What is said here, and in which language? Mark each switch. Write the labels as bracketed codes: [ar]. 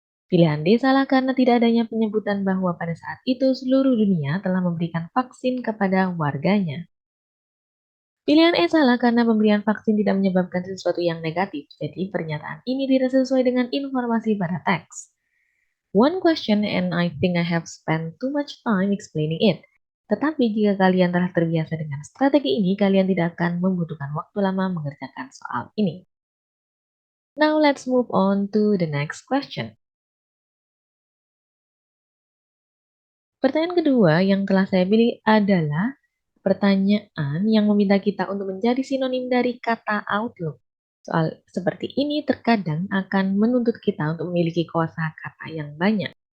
[id] Pilihan D salah karena tidak adanya penyebutan bahwa pada saat itu seluruh dunia telah memberikan vaksin kepada warganya. Pilihan E salah karena pemberian vaksin tidak menyebabkan sesuatu yang negatif, jadi pernyataan ini tidak sesuai dengan informasi pada teks. [en] One question and I think I have spent too much time explaining it. [id] Tetapi jika kalian telah terbiasa dengan strategi ini, kalian tidak akan membutuhkan waktu lama mengerjakan soal ini. [en] Now let's move on to the next question. [id] Pertanyaan kedua yang telah saya pilih adalah pertanyaan yang meminta kita untuk mencari sinonim dari kata outlook. Soal seperti ini terkadang akan menuntut kita untuk memiliki kosakata yang banyak.